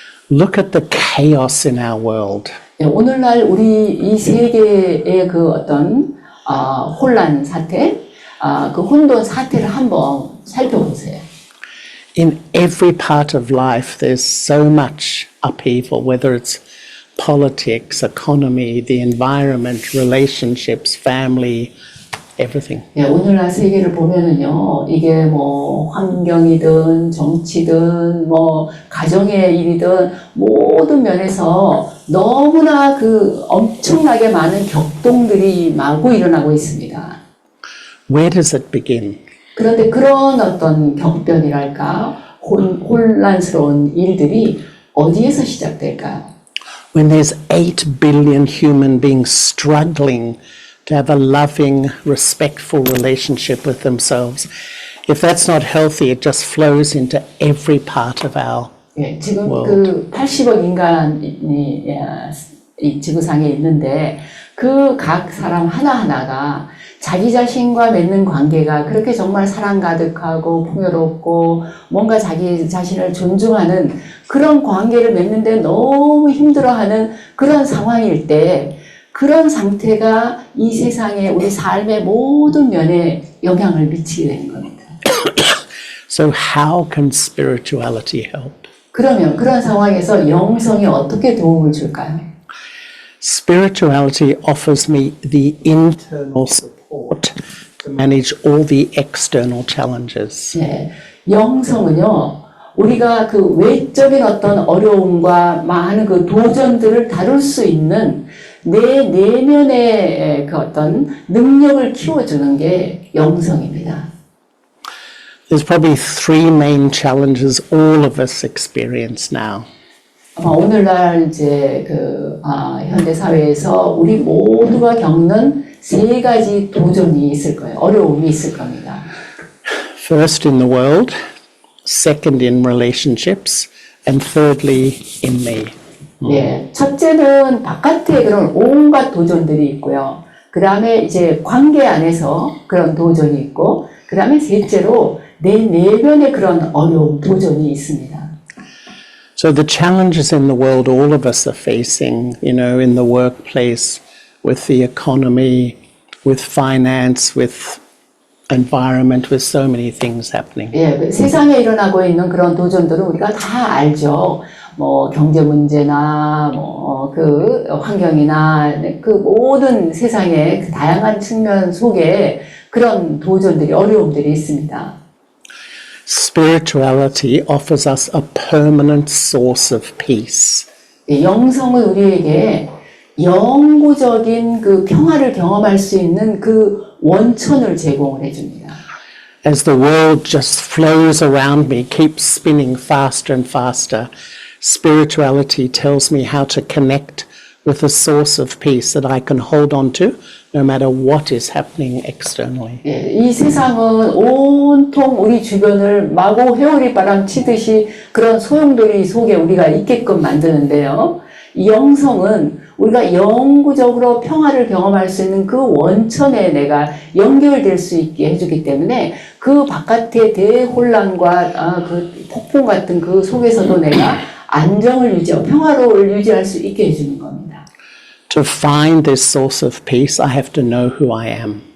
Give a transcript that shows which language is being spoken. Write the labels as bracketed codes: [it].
[en] Look at the chaos in our world. [ko] 예, 오늘날 우리 이 세계의 그 어떤 혼란 사태, 그 혼돈 사태를 한번 살펴보세요. [en] In every part of life, there's so much upheaval, whether it's politics, economy, the environment, relationships, family, everything. [ko] 예, 오늘날 세계를 보면은요, 이게 뭐 환경이든 정치든 뭐 가정의 일이든 모든 면에서 너무나 그 엄청나게 많은 격동들이 마구 일어나고 있습니다. [en] Where does it begin? [ko] 그런데 그런 어떤 격변이랄까 혼란스러운 일들이 어디에서 시작될까요? [en] When there's 8 billion human beings struggling to have a loving, respectful relationship with themselves. If that's not healthy, it just flows into every part of our [ko] 예, 지금 [en] world. [ko] 그 80억 인간이 이 지구상에 있는데 그 각 사람 하나하나가 자기 자신과 맺는 관계가 그렇게 정말 사랑 가득하고 풍요롭고 뭔가 자기 자신을 존중하는 그런 관계를 맺는데 너무 힘들어하는 그런 상황일 때 그런 상태가 이 세상에 우리 삶의 모든 면에 영향을 미치게 되는 겁니다. [en] So how can spirituality help? [ko] 그러면 그런 상황에서 영성이 어떻게 도움을 줄까요? [en] Spirituality offers me the internal support to manage all the external challenges. [ko] 네, 영성은요, 우리가 그 외적인 어떤 어려움과 많은 그 도전들을 다룰 수 있는 내 내면의 그 어떤 능력을 키워주는 게 영성입니다. [en] There's probably 3 main challenges all of us experience now. [ko] 아마 오늘날 이제 현대 사회에서 우리 모두가 겪는 3가지 도전이 있을 거예요. 어려움이 있을 겁니다. [en] First in the world, second in relationships, and thirdly in me. [ko] 예, 첫째는 바깥에 그런 온갖 도전들이 있고요. 그 다음에 이제 관계 안에서 그런 도전이 있고, 그 다음에 셋째로 내 내면에 그런 어려움, 도전이 있습니다. [en] So the challenges in the world all of us are facing, in the workplace, with the economy, with finance, with environment, with so many things happening. [ko] 예, 세상에 일어나고 있는 그런 도전들은 우리가 다 알죠. 뭐 경제 문제나 그 환경이나 그 모든 세상의 그 다양한 측면 속에 그런 도전들이 어려움들이 있습니다. [en] Spirituality offers us a permanent source of peace. [ko] 예, 영성은 우리에게 영구적인 그 평화를 경험할 수 있는 그 원천을 제공을 해줍니다. [en] As the world just flows around me, keeps spinning faster and faster, spirituality tells me how to connect with a source of peace that I can hold on to no matter what is happening externally. [ko] 예, 이 세상은 온통 우리 주변을 마구 회오리바람 치듯이 그런 소용돌이 속에 우리가 있게끔 만드는데요. 이 영성은 우리가 영구적으로 평화를 경험할 수 있는 그 원천에 내가 연결될 수 있게 해주기 때문에 그 바깥의 대혼란과 그 폭풍 같은 그 속에서도 내가 안정을 유지하고 평화를 유지할 수 있게 해주는 겁니다. [en] To find this source of peace, I have to know who I am.